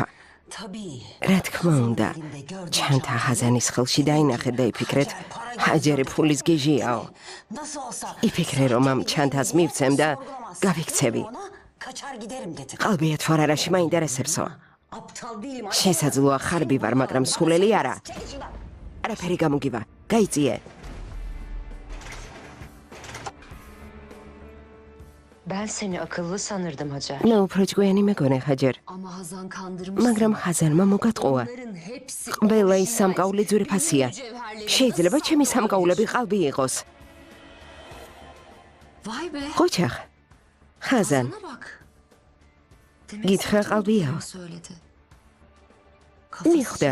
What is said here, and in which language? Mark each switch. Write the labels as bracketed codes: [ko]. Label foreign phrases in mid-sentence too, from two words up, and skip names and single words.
[ka] რა თქმა უნდა, ჩანთა ჰაზანის ხელში დაინახეთ და იფიქრეთ, ჰაჯერი ფულის გიჟიაო. იფიქრე რომ ამ ჩანთას მივცემ და გავიქცევი. ყალბია თუ არ არაში მაინტერესებსო. შესაძლოა ხარბი ვარ, მაგრამ სულელი არა. არაფერი გამოგივა, გაიწიე. [tr] Ben seni akıllı sanırdım Hacer. [ka] მე უფრო ჭკვიანი მეგონე ჰაჯერ. [tr] Ama Hazan kandırmış. [ka] მაგრამ ჰაზანმა მოგატყუა. ყველა ის სამკაული ძვირფასია. შეიძლება ჩემი სამკაულები ყალბი იყოს. [tr] Vay be. [ka] ყოჩახ. ჰაზან, [tr] Sana bak. [ka] გითხრა ყალბიაო. მიხვდა.